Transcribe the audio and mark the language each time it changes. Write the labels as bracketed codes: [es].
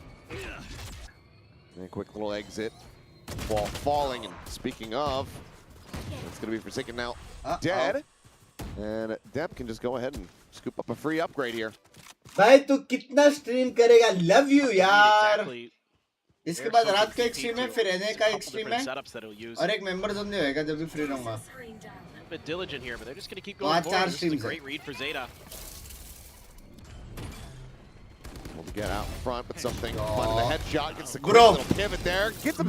[en] And a quick little exit. Ball falling, and speaking of, it's going to be Forsaken now dead. And Depp can just go ahead and scoop up a free upgrade here. [hi] भाई तू कितना stream करेगा? [en] Love you यार. [hi] इसके बाद रात का एक स्ट्रीम है, फिर एनए का एक स्ट्रीम है, और एक मेंबर जोन भी होएगा जब भी फ्री रहूंगा. [en] A bit diligent here, but they're just going to keep going forward. This is a great read for Zeta. Able to get out in front, but something finding the headshot, gets the quick little pivot there, gets him